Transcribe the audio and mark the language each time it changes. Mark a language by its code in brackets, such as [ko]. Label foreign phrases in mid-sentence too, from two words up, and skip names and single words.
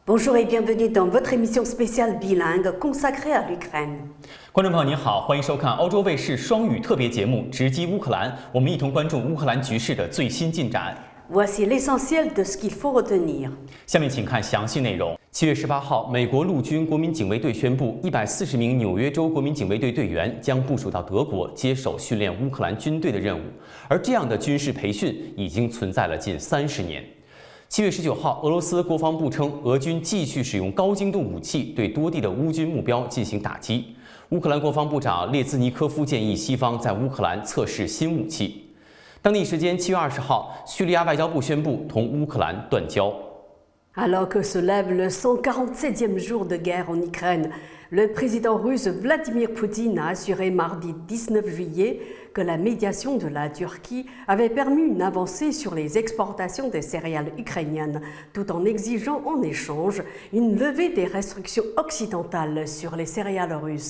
[fr] Bonjour et bienvenue dans votre émission spéciale bilingue consacrée à l'Ukraine. [zh] 观众朋友您好，欢迎收看欧洲卫视双语特别节目《直击乌克兰》，我们一同关注乌克兰局势的最新进展。 [fr] Voici l'essentiel de ce qu'il faut retenir. [zh] 下面请看详细内容。7月18号，美国陆军国民警卫队宣布，140名纽约州国民警卫队队员将部署到德国，接手训练乌克兰军队的任务。而这样的军事培训已经存在了近30年。 7月19号，俄罗斯国防部称，俄军继续使用高精度武器对多地的乌军目标进行打击。乌克兰国防部长列兹尼科夫建议西方在乌克兰测试新武器。当地时间7月20号，叙利亚外交部宣布同乌克兰断交。 [fr] Alors que se lève le 147e jour de guerre en Ukraine, le président russe Vladimir Poutine a assuré mardi 19 juillet que la médiation de la Turquie avait permis une avancée sur les exportations des céréales ukrainiennes, tout en exigeant en échange une levée des restrictions occidentales sur les céréales russes.